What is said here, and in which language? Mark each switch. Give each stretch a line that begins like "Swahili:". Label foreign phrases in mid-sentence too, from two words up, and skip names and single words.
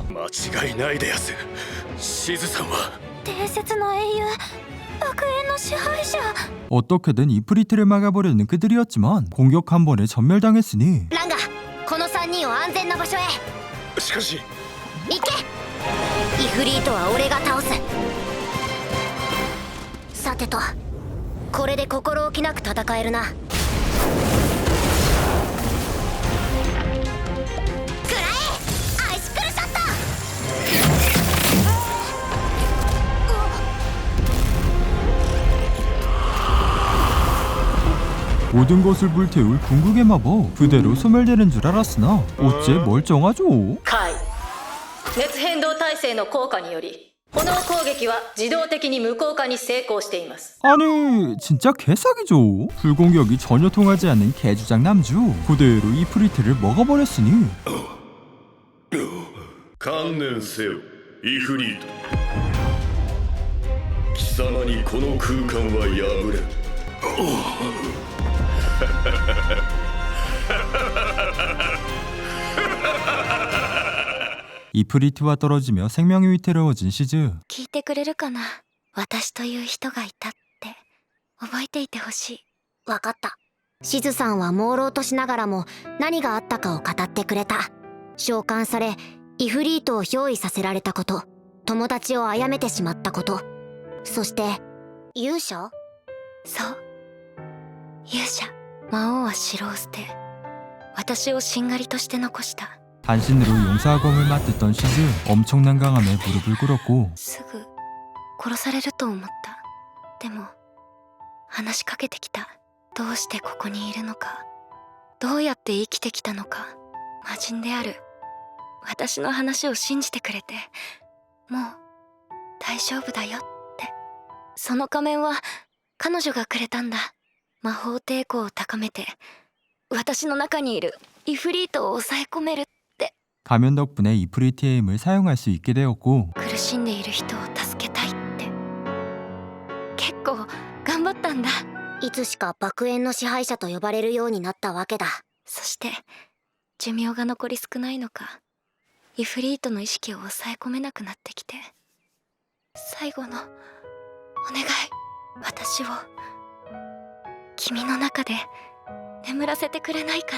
Japanese: 間違いないでやす。シズさんは伝説の英雄、悪縁の支配者。
Korean: 어떻게든 이프리트를 막아보려는 그들이었지만 공격 한 번에 전멸당했으니
Japanese: ランガ、この3人を安全な場所へしかし行け。イフリートは俺が倒す。さてと、これで心置きなく戦えるな。くらえアイシクルショット。
Korean: 모든 것을 불태울 궁극의 마법. 그대로 소멸되는 줄 알았으나 어째 멀쩡하죠.
Japanese: 解熱変動耐性の効果により炎攻撃は自動的に無効化に成功しています。
Korean: 아니 진짜 개사기죠. 불공격이 전혀 통하지 않는 개주장 남주. 그대로 이프리트를 먹어버렸으니
Japanese: 観念せよイフリート。貴様にこの空間は破れん。
Korean: 이프리트와 떨어지며 생명이 위태로워진 시즈.
Japanese: 聞いてくれるかな。私という人がいたって覚えていてほしい。分かった。シズさんは朦朧としながらも何があったかを語ってくれた。召喚されイフリートを憑依させられたこと、友達を殺めてしまったこと、そして勇者。そう、勇者。魔王は城を捨て私をしんがりとして残した。
Korean: 단신으로 용사검을 맞듣던 시즈. 엄청난 강함에 무릎을 꿇었고
Japanese: すぐ殺されると思った。でも話しかけてきた。どうしてここにいるのか、どうやって生きてきたのか。魔人である私の話を信じてくれて、もう大丈夫だよって。その仮面は彼女がくれたんだ。魔法抵抗を高めて私の中にいるイフリートを抑え込めるって。
Korean: 가면 덕분에 이프리티의 힘을 사용할 수 있게 되었고
Japanese: 苦しんでいる人を助けたいって。結構頑張ったんだ。いつしか爆炎の支配者と呼ばれるようになったわけだ。そして寿命が残り少ないのか、イフリートの意識を抑え込めなくなってきて、最後のお願い、私を君の中で眠らせてくれないかな。